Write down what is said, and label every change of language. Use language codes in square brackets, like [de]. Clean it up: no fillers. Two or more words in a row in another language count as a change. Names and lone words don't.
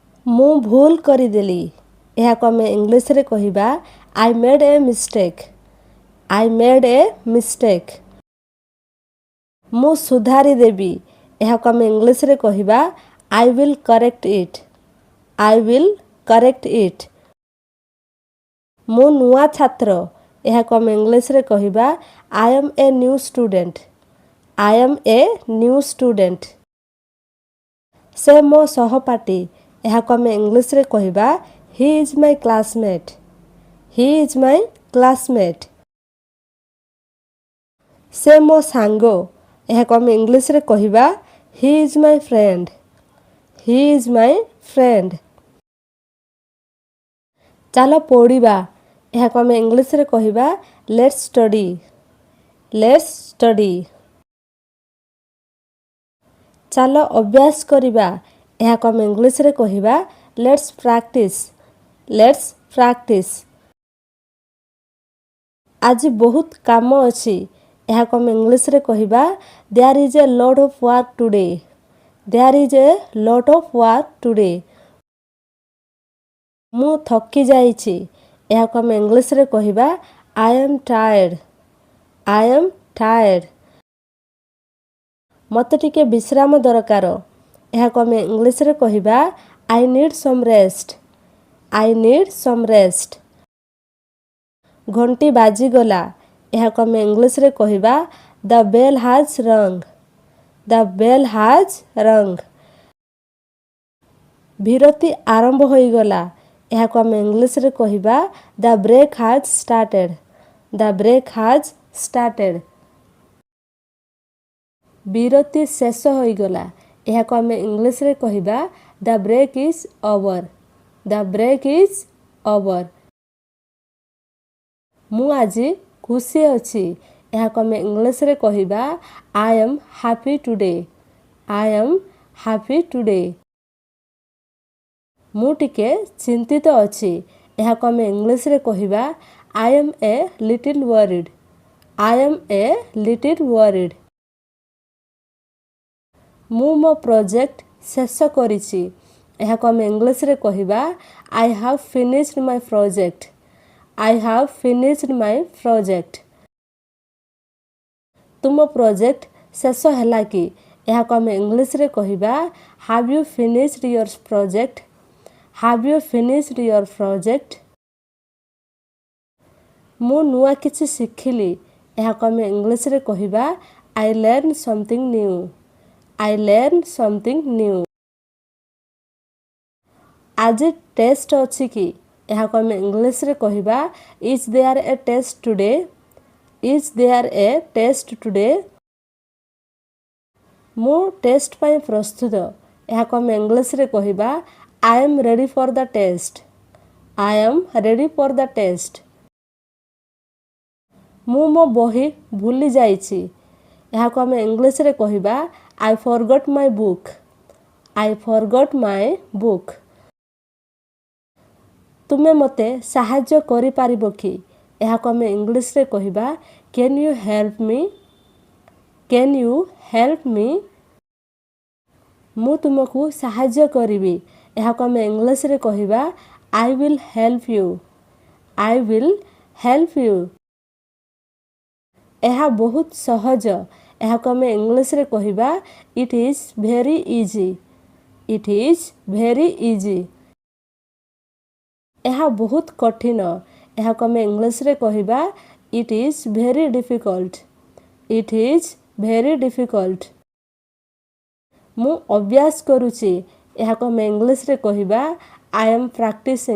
[or] ମୁଁ ଭୁଲ କରିଦେଲି ଏହାକୁ ଆମେ ଇଂଲିଶରେ କହିବା [en] I made a mistake. I made a mistake. [or] ମୁଁ ସୁଧାରି ଦେବି ଏହାକୁ ଆମେ ଇଂଲିଶରେ କହିବା [en] I will correct it. I will correct it. [or] ମୁଁ ନୂଆ ଛାତ୍ର ଏହାକୁ ଆମେ ଇଂଲିଶରେ କହିବା [en] I am a new student. I am a new student. [or] ସେ ମୋ ସହପାଠୀ ଏହାକୁ ଆମେ ଇଂଲିଶରେ କହିବା [en] He is my classmate. He is my classmate. [or] ସେ ମୋ ସାଙ୍ଗ ଏହାକୁ ଆମେ ଇଂଲିଶରେ କହିବା [en] He is my friend. He is my friend. [or] ଚାଲ ପଢ଼ିବା ଏହାକୁ ଆମେ ଇଂଲିଶରେ କହିବା [en] Let's study. Let's study. [or] ଚାଲ ଅଭ୍ୟାସ କରିବା ଏହାକୁ ଆମେ ଇଂଲିଶରେ କହିବା [en] Let's practice. Let's practice. [or] ଆଜି ବହୁତ କାମ ଅଛି ଏହାକୁ ଆମେ ଇଂଲିଶରେ କହିବା [en] There is a lot of work today. There is a lot of work today. [or] ମୁଁ ଥକି ଯାଇଛି ଏହାକୁ ଆମେ ଇଂଲିଶରେ କହିବା [en] I am tired. I am tired. [or] ମୋତେ ଟିକେ ବିଶ୍ରାମ ଦରକାର ଏହାକୁ ଆମେ ଇଂଲିଶରେ କହିବା [en] I need some rest. I need some rest. [or] ଘଣ୍ଟି ବାଜିଗଲା ଏହାକୁ ଆମେ ଇଂଲିଶରେ କହିବା [en] The bell has rung. The bell has rung. [or] ବିରତି ଆରମ୍ଭ ହୋଇଗଲା ଏହାକୁ ଆମେ ଇଂଲିଶରେ କହିବା [en] The break has started. The break has started. [or] ବିରତି ଶେଷ ହୋଇଗଲା ଏହାକୁ ଆମେ ଇଂଲିଶରେ କହିବା [en] The break is over. The break is over. [or] ମୁଁ ଆଜି ଖୁସି ଅଛି ଏହାକୁ ଆମେ ଇଂଲିଶରେ କହିବା [en] I am happy today. I am happy today. [or] ମୁଁ ଟିକେ ଚିନ୍ତିତ ଅଛି ଏହାକୁ ଆମେ ଇଂଲିଶରେ କହିବା [en] I am a little worried. I am a little worried. [or] ମୁଁ ମୋ ପ୍ରୋଜେକ୍ଟ ଶେଷ କରିଛି ଏହାକୁ ଆମେ ଇଂଲିଶରେ କହିବା [en] I have finished my project. I have finished my project. [or] ତୁମ ପ୍ରୋଜେକ୍ଟ ଶେଷ ହେଲା କି ଏହାକୁ ଆମେ ଇଂଲିଶରେ କହିବା [en] Have you finished your project? Have you finished your project? [or] ମୁଁ ନୂଆ କିଛି ଶିଖିଲି ଏହାକୁ ଆମେ ଇଂଲିଶରେ କହିବା [en] I learned something new. I learned something new. [or] ଆଜି ଟେଷ୍ଟ ଅଛି କି ଏହାକୁ ଆମେ ଇଂଲିଶରେ କହିବା [en] Is there a test today? Is there a test today? [or] ମୁଁ ଟେଷ୍ଟ ପାଇଁ ପ୍ରସ୍ତୁତ ଏହାକୁ ଆମେ ଇଂଲିଶରେ କହିବା [en] I am ready for the test. I am ready for the test. [or] ମୁଁ ମୋ ବହି ଭୁଲି ଯାଇଛି ଏହାକୁ ଆମେ ଇଂଲିଶରେ କହିବା [en] I forgot my book. I forgot my book. [or] ତୁମେ ମୋତେ ସାହାଯ୍ୟ କରିପାରିବ କି ଏହାକୁ ଆମେ ଇଂଲିଶରେ କହିବା [en] Can you help me? Can you help me? [or] ମୁଁ ତୁମକୁ ସାହାଯ୍ୟ କରିବି ଏହାକୁ ଆମେ ଇଂଲିଶରେ କହିବା [en] I will help you. I will help you. [or] ଏହା ବହୁତ ସହଜ ଏହାକୁ ଆମେ ଇଂଲିଶରେ କହିବା [en] It is very easy. It is very easy. [or] ଏହା ବହୁତ କଠିନ ଏହାକୁ ଆମେ ଇଂଲିଶରେ କହିବା [en] It is very difficult. It is very difficult. [or] ମୁଁ ଅଭ୍ୟାସ କରୁଛି ଏହାକୁ ଆମେ ଇଂଲିଶରେ କହିବା [en] I am practicing.